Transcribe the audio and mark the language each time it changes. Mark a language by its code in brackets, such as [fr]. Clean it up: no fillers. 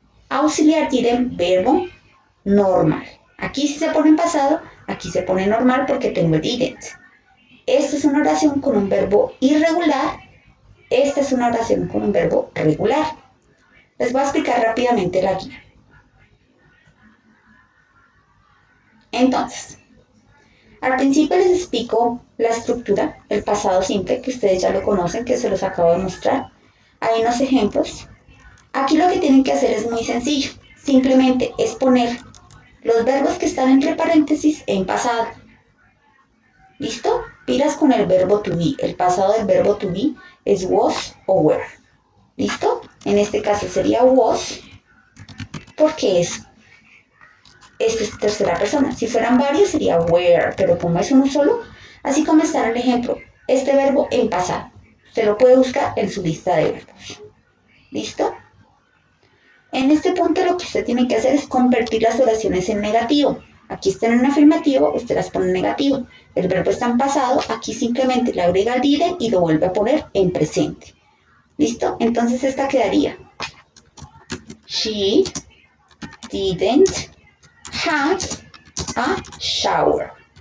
[es] Auxiliar didn't, verbo normal. Aquí sí se pone en pasado, aquí se pone normal porque tengo el didn't. Esta es una oración con un verbo irregular. Esta es una oración con un verbo regular. Les voy a explicar rápidamente la guía. Entonces, al principio les explico la estructura, el pasado simple, que ustedes ya lo conocen, que se los acabo de mostrar. Hay unos ejemplos. Aquí lo que tienen que hacer es muy sencillo. Simplemente es poner los verbos que están entre paréntesis en pasado. ¿Listo? Pilas con el verbo to be. El pasado del verbo to be es was o were. ¿Listo? En este caso sería was, porque esta es tercera persona. Si fueran varios sería were, pero como es uno solo, así como está en el ejemplo, este verbo en pasado. Usted lo puede buscar en su lista de verbos. ¿Listo? En este punto lo que usted tiene que hacer es convertir las oraciones en negativo. Aquí están en afirmativo, usted las pone en negativo. El verbo está en pasado, aquí simplemente le agrega el didn't y lo vuelve a poner en presente. ¿Listo? Entonces esta quedaría [en] she didn't have a shower.